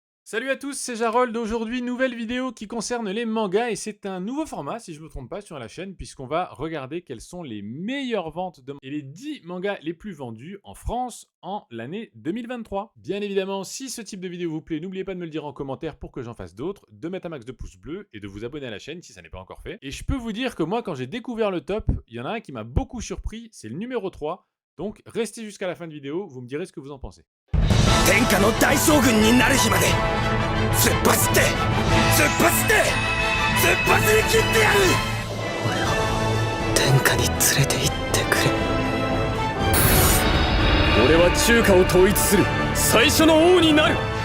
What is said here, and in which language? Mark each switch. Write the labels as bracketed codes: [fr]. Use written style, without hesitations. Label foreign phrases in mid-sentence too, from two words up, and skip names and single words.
[fr] Salut à tous, c'est Jarold. Aujourd'hui, nouvelle vidéo qui concerne les mangas et c'est un nouveau format, si je ne me trompe pas, sur la chaîne, puisqu'on va regarder quelles sont les meilleures ventes et les 10 mangas les plus vendus en France en l'année 2023. Bien évidemment, si ce type de vidéo vous plaît, n'oubliez pas de me le dire en commentaire pour que j'en fasse d'autres, de mettre un max de pouces bleus et de vous abonner à la chaîne si ça n'est pas encore fait. Et je peux vous dire que moi, quand j'ai découvert le top, il y en a un qui m'a beaucoup surpris, c'est le numéro 3. Donc, restez jusqu'à la fin de vidéo, vous me direz ce que vous en pensez. [ja] 天下の大将軍になる日まで突っ走って突っ走って突っ走り切ってやる。俺を天下に連れて行ってくれ。俺は中華を統一する最初の王になる。